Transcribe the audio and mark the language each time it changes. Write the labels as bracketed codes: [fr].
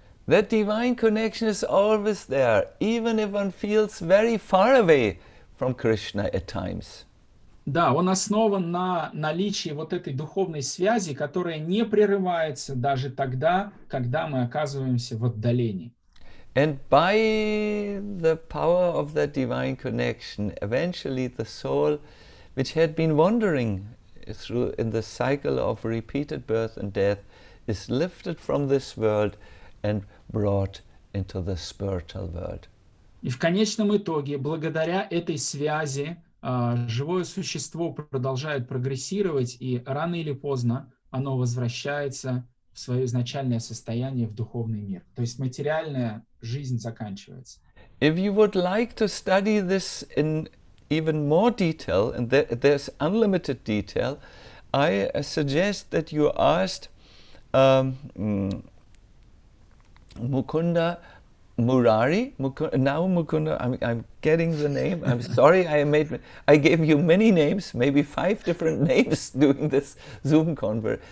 [en] That divine connection is always there, even if one feels very far away from Krishna at times. [ru] Да, он основан на наличии вот этой духовной связи, которая не прерывается даже тогда, когда мы оказываемся в отдалении. [en] And by the power of that divine connection, eventually the soul, which had been wandering through in the cycle of repeated birth and death, is lifted from this world and brought into the spiritual world. [ru] И в конечном итоге, благодаря этой связи, живое существо продолжает прогрессировать, и рано или поздно оно возвращается в свое изначальное состояние, в духовный мир. То есть материальная жизнь заканчивается. [en] If you would like to study this in even more detail, and there's unlimited detail, I suggest that you ask Mukunda Murari. Mukunda, I'm getting the name. I'm sorry, I gave you many names, maybe 5 different names during this Zoom conference.